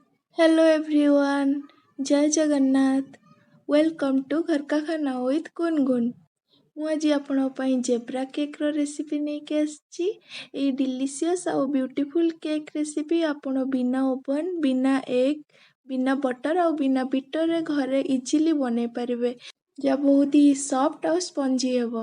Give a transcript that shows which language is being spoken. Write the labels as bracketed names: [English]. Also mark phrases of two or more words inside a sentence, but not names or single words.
[English] Hello everyone, [Hindi] जय जगन्नाथ। [English] Welcome to घर का खाना विथ गुनगुन। [Odia] ମୁଁ ଆଜି ଆପଣଙ୍କ ପାଇଁ [English] zebra cakeର [Odia] ରେସିପି ନେଇକି ଆସିଛି। ଏଇ ଡିଲିସିୟସ୍ ଆଉ [English] beautiful cake recipe [Odia] ଆପଣ ବିନା ଓଭନ୍, ବିନା ଏଗ୍, ବିନା ବଟର୍ ଆଉ ବିନା ବିଟର୍ରେ ଘରେ ଇଜିଲି ବନେଇ ପାରିବେ, ଯାହା ବହୁତ ହି ସଫ୍ଟ ଆଉ ସ୍ପଞ୍ଜି ହେବ।